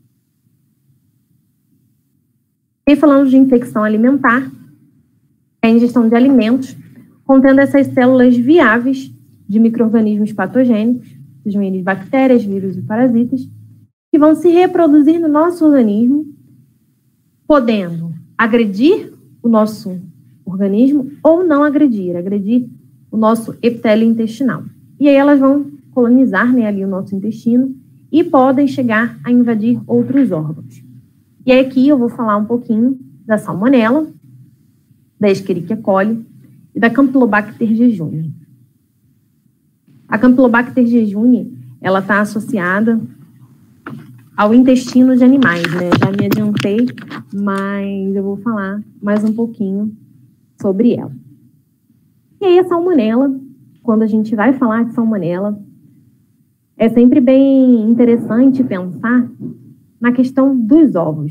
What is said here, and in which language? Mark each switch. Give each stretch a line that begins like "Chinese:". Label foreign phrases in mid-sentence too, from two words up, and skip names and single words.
Portuguese: E falando de infecção alimentar, é a ingestão de alimentos contendo essas células viáveis de micro-organismos patogênicos, sejam eles bactérias, vírus e parasitas, que vão se reproduzir no nosso organismo, podendo agredir o nosso organismo ou não agredir o nosso epitélio intestinal. E aí elas vão colonizar, né, ali o nosso intestino e podem chegar a invadir outros órgãos. E aí aqui eu vou falar um pouquinho da salmonela, da Escherichia coli e da Campylobacter jejuni. A Campylobacter jejuni, ela está associada ao intestino de animais, né? Já me adiantei, mas eu vou falar mais um pouquinho sobre ela. E aí a salmonela, quando a gente vai falar de salmonela, é sempre bem interessante pensar na questão dos ovos.